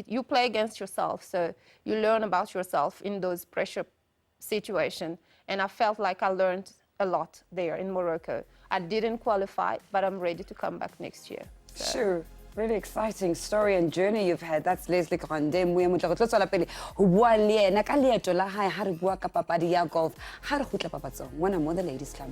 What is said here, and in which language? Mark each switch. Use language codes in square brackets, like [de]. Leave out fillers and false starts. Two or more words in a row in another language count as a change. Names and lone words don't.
[en] You play against yourself, so you learn about yourself in those pressure situations. And I felt like I learned a lot there in Morocco. I didn't qualify, but I'm ready to come back next year. So. Sure. Really exciting story and journey you've had. That's Leslie Grande. [st] Moya motla go tswela pele ho bua le ena ka leeto la hae ha re bua ka papadi ya golf ha re khutla papatsong mona mo the Ladies Club.